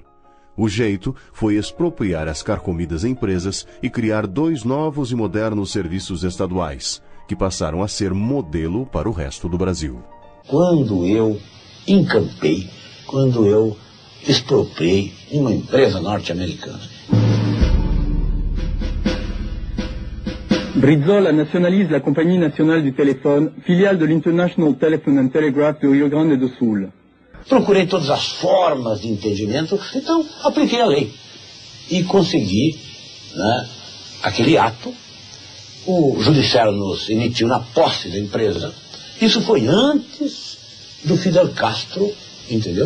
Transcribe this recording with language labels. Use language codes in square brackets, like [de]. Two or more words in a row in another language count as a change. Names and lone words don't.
[pt] O jeito foi expropriar as carcomidas empresas e criar dois novos e modernos serviços estaduais, que passaram a ser modelo para o resto do Brasil. Quando eu encampei, quando eu expropriei uma empresa norte-americana. [fr] Brizola nationalise la Compagnie Nationale du Téléphone, filiale de l'International Telephone and Telegraph [pt] do Rio Grande do Sul. Procurei todas as formas de entendimento, então apliquei a lei e consegui, aquele ato. O judiciário nos emitiu na posse da empresa. Isso foi antes do Fidel Castro, entendeu?